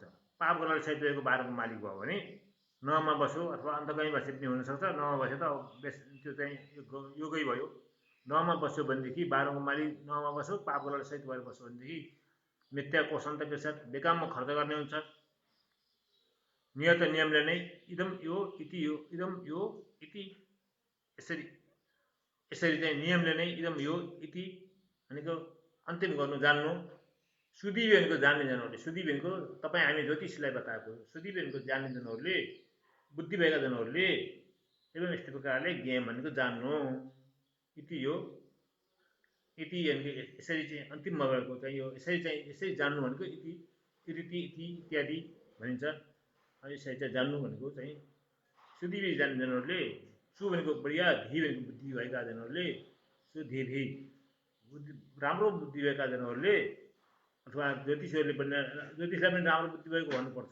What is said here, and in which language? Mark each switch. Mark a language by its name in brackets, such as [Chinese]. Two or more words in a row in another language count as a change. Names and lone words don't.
[Nepali] पाप गरेर सहित गएको बाह्रको मालिक भयो भने नमा बस्यो अथवा अन्तकहीँ बसे पनि हुनसक्छ। नमा बसे त त्यो चाहिँ योगै भयो। नमा बस्यो भनेदेखि बाह्रको मालिक नमा बस्यो, पाप गरेर सहित भएर बस्यो भनेदेखि [Sanskrit] मिथ्या कोष अन्तकृत्यात, [Nepali] बेकाममा खर्च गर्ने हुन्छ। नियत नियमले नै इदम यो इति यो, इदम यो इति, यसरी चाहिँ नियमले नै इदम यो इति भनेको अन्तिम गर्नु जान्नु। सुधी भनेको जान्ने जनहरूले, सुधी भनेको तपाईँ हामी ज्योतिषलाई बताएको, सुधी भनेको जान्ने जनहरूले, बुद्धि भएका जनहरूले एवं यस्तो प्रकारले ज्ञान भनेको जान्नु। इति यो इति भनेको यसरी चाहिँ अन्तिममा भएको चाहिँ यो यसरी जान्नु भनेको इति इति इत्यादि भनिन्छ। यसरी चाहिँ जान्नु भनेको चाहिँ सुधी जान्ने जनहरूले, सु भनेको बढिया, धी भनेको बुद्धि भएका जनहरूले, सुधी बुद्धि राम्रो बुद्धि भएका जनहरूले अथवा ज्योतिषहरूले पनि, ज्योतिषलाई पनि राम्रो बुद्धि भएको भन्नुपर्छ।